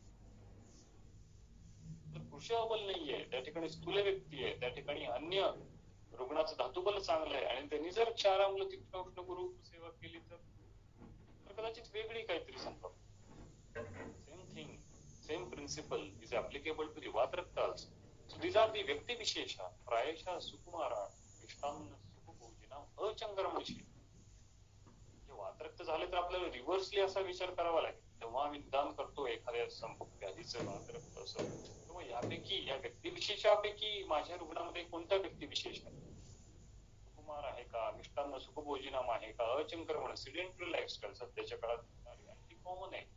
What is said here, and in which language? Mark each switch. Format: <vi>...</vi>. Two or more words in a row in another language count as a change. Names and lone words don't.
<mr>तर कृष अबल नाहीये, त्या ठिकाणी स्थूल व्यक्ती आहे, त्या ठिकाणी अन्य रुग्णाचं धातुबल चांगलं आहे आणि त्यांनी जर क्षाराम्ल तीक्ष्ण उष्ण ग्रुप सेवा केली तर कदाचित वेगळी काहीतरी संभव.</mr> <en>same thing, same principle is applicable to the वातरक्त also. So these are the</en> <sa>व्यक्ती विशेष प्रायशः सुकुमारा मिष्टान्न सुखभोजिना अचंगरमशी.</sa> <mr>वातरक्त झाले तर आपल्याला रिव्हर्सली असा विचार करावा लागेल. तेव्हा आम्ही निदान करतो एखाद्या संभोग व्याधीचं वातरक्त असं, तेव्हा यापैकी या व्यक्तिविशेषापैकी माझ्या रुग्णामध्ये कोणता व्यक्तिविशेष आहे? सुकुमार आहे का, मिष्टान्न सुखभोजिनाम आहे का, अचंक्रमण</mr> <en>sedentary lifestyle</en> <mr>सध्याच्या काळात अगदी कॉमन आहे.</mr>